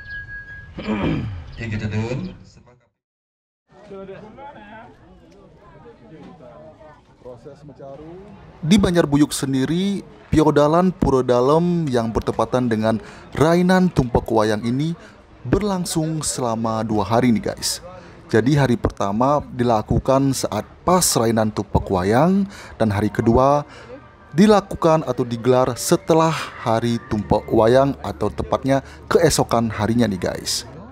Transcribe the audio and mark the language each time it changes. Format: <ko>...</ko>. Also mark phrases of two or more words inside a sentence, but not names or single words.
<id>Ingi Dedun, Di Banjarbuyuk sendiri, Piodalan Pura Dalem yang bertepatan dengan Rainan Tumpak Wayang ini berlangsung selama 2 hari nih guys. Jadi hari pertama dilakukan saat pas Rainan Tumpak Wayang, dan hari kedua dilakukan atau digelar setelah hari Tumpak Wayang atau tepatnya keesokan harinya nih guys.</id>